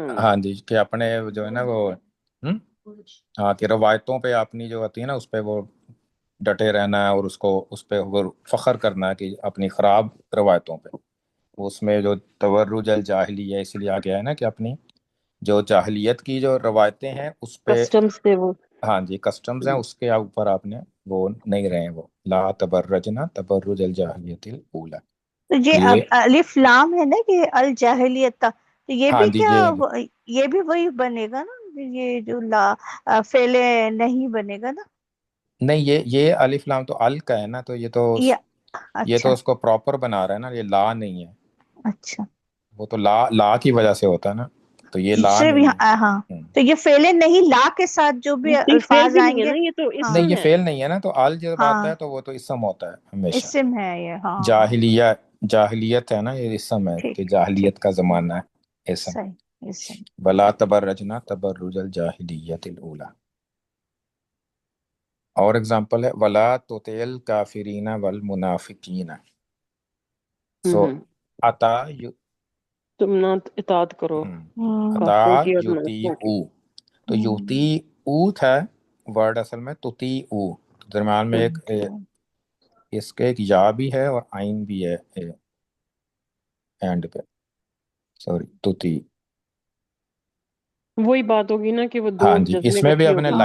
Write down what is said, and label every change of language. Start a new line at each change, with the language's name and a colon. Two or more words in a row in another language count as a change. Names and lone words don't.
Urdu: ہاں جی، کہ اپنے جو ہے نا وہ، ہمم، ہاں، کہ روایتوں پہ اپنی جو ہوتی ہے نا اس پہ وہ ڈٹے رہنا ہے، اور اس کو اس پہ وہ فخر کرنا ہے کہ اپنی خراب روایتوں پہ. اس میں جو
Arabic: تبرج الجاهلي
Urdu: ہے، اس لیے آ گیا ہے نا کہ اپنی جو جاہلیت کی جو روایتیں ہیں اس پہ, کسٹمز تھے وہ. ہاں جی، کسٹمز ہیں، اس کے اوپر آپ نے وہ نہیں رہے، وہ
Arabic: لا تبرجن تبرج الجاهلية الأولى.
Urdu: تو یہ تو یہ, الف لام ہے نا کہ
Arabic: الجاهلية
Urdu: تھا، تو یہ हाँ भी जी, क्या ये یہ بھی وہی بنے گا نا، یہ جو لا فعلے نہیں بنے گا نا نہیں، یہ الف لام تو ال کا ہے نا، تو ये। یہ تو अच्छा اس کو پراپر بنا رہا ہے نا، یہ لا نہیں ہے. अच्छा وہ تو لا لا کی وجہ سے ہوتا ہے نا، تو یہ لا सिर्फ نہیں ہے. یہاں ہاں، تو یہ فعلے نہیں لا کے ساتھ جو بھی نہیں، فعل अल्फाज بھی نہیں ہے आएंगे। نا، یہ تو नहीं, इसम ये हाँ है। فعل نہیں ہے نا، تو ال جب آتا ہے हाँ تو وہ تو اسم ہوتا ہے ہمیشہ. اسم ہے یہ، ہاں ہاں جاہلیہ، جاہلیت ہے نا، یہ اسم ہے کہ ठीक जाहिलियत ठीक کا زمانہ ہے، اسم. صحیح اسم.
Arabic: ولا تبرجن تبرج الجاهلية الأولى.
Urdu: اور ایگزامپل ہے
Arabic: ولا تطع الكافرين والمنافقين.
Urdu: सो हम्म अता تم نا اتاد کرو अता کافروں کی اور युती منافقوں کی. او۔ تو یوتی او تھا ورڈ، اصل میں تتی او. تو درمیان میں ایک اس کے ایک یا بھی ہے اور عین بھی ہے اینڈ پہ، سوری تتی. وہی بات ہوگی نا کہ وہ دو ہاں جی, जज्में اس میں بھی اکٹھی ہو अपने